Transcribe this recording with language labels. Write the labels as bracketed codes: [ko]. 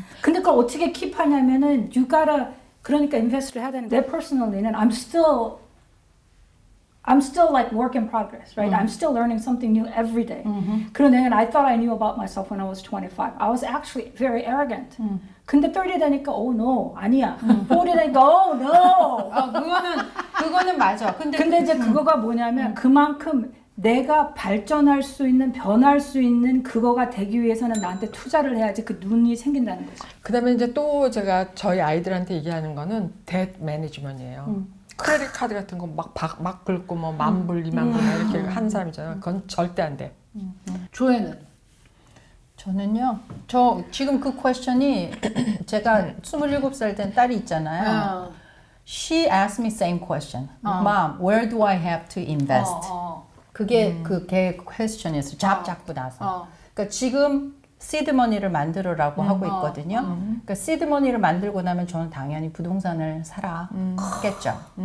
[ko] 근데 그걸 어떻게 keep하냐면은 [en] you gotta [ko] 그러니까 invest를 해야 되는. 내 personally는 [en] I'm still like work in progress, right? I'm still learning something new every day. [ko] 그런데 [en] I thought I knew about myself when I was 25. I was actually very arrogant. [ko] 근데 30 되니까 [en] oh no [ko] 아니야. 40 되니까 [en] oh no. [ko] 그거는 맞아. 근데 이제 그거가 뭐냐면 그만큼 내가 발전할 수 있는 변할 수 있는 그거가 되기 위해서는 나한테 투자를 해야지 그 눈이 생긴다는 거죠. 그다음에 이제 또 제가 저희 아이들한테 얘기하는 거는 뎃 매니지먼트예요. 크레딧 카드 같은 거 막 긁고 뭐 10,000불, 20,000불 이렇게 하는 사람 있잖아요. 그건 절대 안 돼. 조회는? 저는요. 저 지금 그 퀘스천이 제가 27살 된 딸이 있잖아요. [en] She asked me same question. Mom, where do I have to invest? [ko] 그게 걔 퀘스천이었어요. 잡 잡고 나서. 그러니까 지금 시드머니를 만들어라고 하고 있거든요. 그러니까 시드머니를 만들고 나면 저는 당연히 부동산을 사라 했겠죠.